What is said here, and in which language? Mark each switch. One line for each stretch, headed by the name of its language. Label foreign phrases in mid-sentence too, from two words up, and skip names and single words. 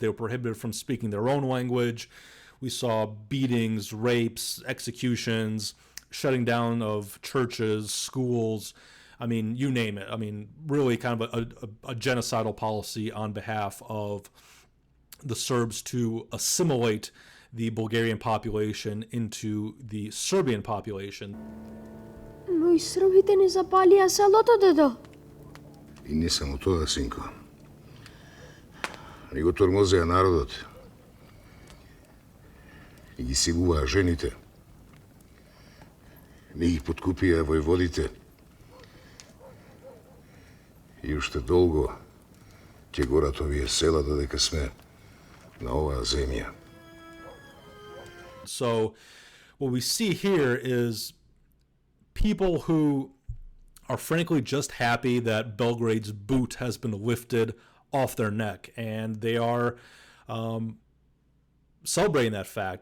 English: They were prohibited from speaking their own language. We saw beatings, rapes, executions, shutting down of churches, schools. I mean, you name it. I mean, really kind of a genocidal policy on behalf of the Serbs to assimilate the Bulgarian population into the Serbian population.
Macedonian: Но и србите не запалија селото, дедо. И не само тоа, синко. Него тормозеа народот. И ги силуваа жените. Не ги подкупија војводите. И уште долго ќе горат овие села додека сме на оваа земја.
English: So what we see here is people who are frankly just happy that Belgrade's boot has been lifted off their neck, and they are celebrating that fact.